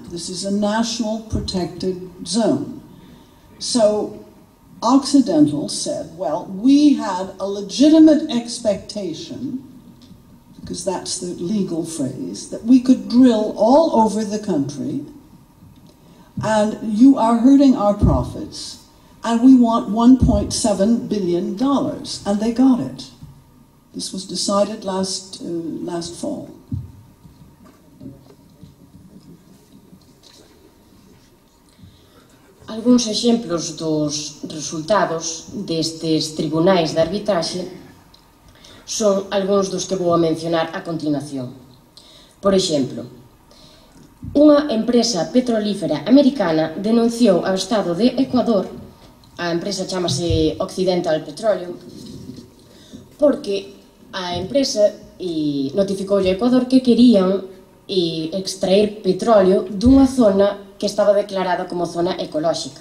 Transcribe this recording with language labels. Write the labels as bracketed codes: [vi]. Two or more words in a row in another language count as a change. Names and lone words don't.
[en] This is a national protected zone. So Occidental said, well, we had a legitimate expectation, because that's the legal phrase, that we could drill all over the country, and you are hurting our profits, and we want $1.7 billion, and they got it. This was decided last fall. [gl] Algúns exemplos dos resultados destes tribunais de arbitraxe son algúns dos que vou a mencionar a continuación. Por exemplo, unha empresa petrolífera americana denunciou ao Estado de Ecuador, a empresa chamase Occidental Petroleum, porque a empresa notificoulle ao Ecuador que querían extraer petróleo dunha zona que estaba declarada como zona ecolóxica.